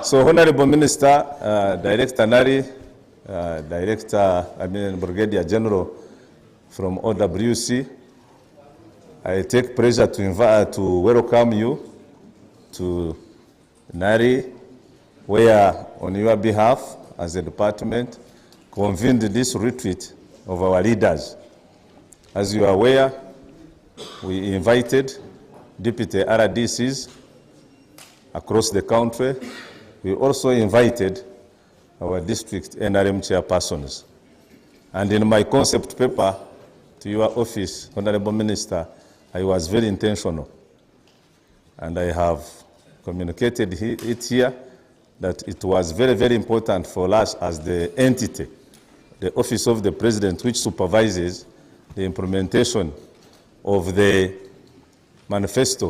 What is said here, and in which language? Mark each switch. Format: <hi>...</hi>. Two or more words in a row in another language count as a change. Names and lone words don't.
<en>So, Honorable Minister, Director Nari, Brigadier General from OWC, I take pleasure to welcome you to Nari, where on your behalf, as a department, convened this retreat of our leaders. As you are aware, we invited deputy RDCs across the country. We also invited our district NRM chairpersons. And in my concept paper to your office, Honorable Minister, I was very intentional. And I have communicated it here that it was very important for us as the entity, the Office of the President, which supervises the implementation of the manifesto.</en>